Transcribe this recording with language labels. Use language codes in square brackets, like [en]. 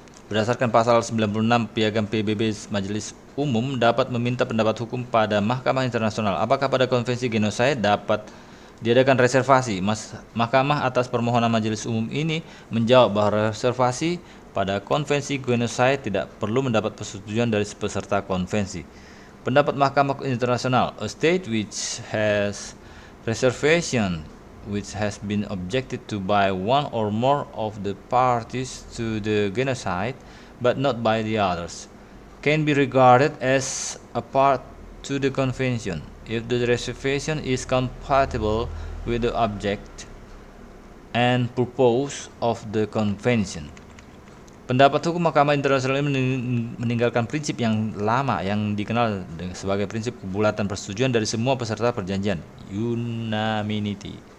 [id] Berdasarkan pasal 96 Piagam PBB, Majelis Umum dapat meminta pendapat hukum pada Mahkamah Internasional apakah pada Konvensi Genocide dapat diadakan reservasi. Mahkamah atas permohonan Majelis Umum ini menjawab bahwa reservasi pada konvensi genocide tidak perlu mendapat persetujuan dari peserta konvensi. Pendapat Mahkamah Internasional, [en] a state which has reservation which has been objected to by one or more of the parties to the genocide but not by the others can be regarded as a part to the convention if the reservation is compatible with the object and purpose of the convention. [id] Pendapat hukum Mahkamah Internasional ini meninggalkan prinsip yang lama yang dikenal sebagai prinsip kebulatan persetujuan dari semua peserta perjanjian, unanimity.